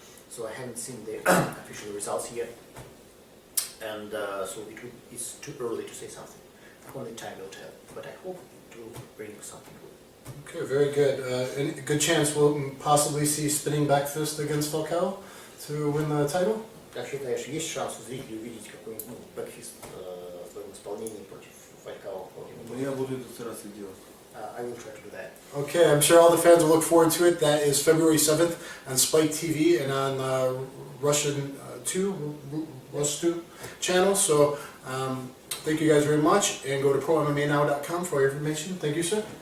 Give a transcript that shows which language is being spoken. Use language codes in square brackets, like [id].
[en] So I haven't seen the official results yet, and so it's too early to say something. Only time will tell, but I hope to bring something good. Okay, very good. And a good chance we'll possibly see spinning back fist against Falcao to win the title? [ru] Как считаешь, есть шанс у зрителей увидеть какой-нибудь бэкфист в своем исполнении против Фалькао? Я буду это стараться делать. [en] I will try to do that. Okay, I'm sure all the fans will look forward to it. That is February 7th on Spike TV and on Russian 2 channel. So thank you guys very much, and go to prommmanow.com for all your information. Thank you, sir.